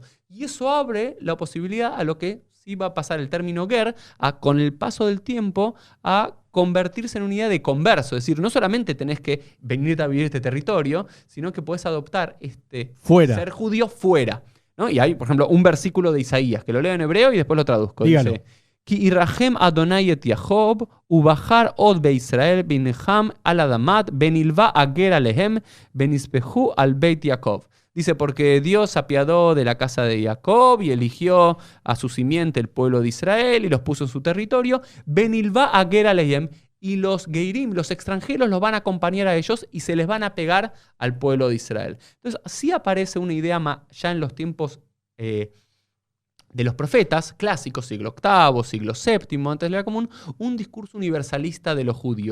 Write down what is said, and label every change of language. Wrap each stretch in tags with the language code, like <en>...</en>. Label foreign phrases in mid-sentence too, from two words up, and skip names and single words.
<es>Y eso abre la posibilidad a lo que sí va a pasar el término ger, con el paso del tiempo, a convertirse en una idea de converso. Es decir, no solamente tenés que venir a vivir este territorio, sino que podés adoptar ser judío fuera, ¿no? Y hay, por ejemplo, un versículo de Isaías, que lo leo en hebreo y después lo traduzco. Dígalo.</es> <he>Dice, כי ירחם ה' את יעקב ובחר עוד בישראל והניחם על אדמתם ונלוה הגר עליהם ונספחו על בית יעקב.</he> <es>Dice, porque Dios se apiadó de la casa de Jacob y eligió a su simiente el pueblo de Israel y los puso en su territorio.</es> <he>ונלוה הגר עליהם,</he> <es>y los geirim, los extranjeros, los van a acompañar a ellos y se les van a pegar al pueblo de Israel. Entonces, sí aparece una idea ya en los tiempos de los profetas clásicos, siglo VIII, siglo VII, antes de la era común, un discurso universalista de los judíos.</es>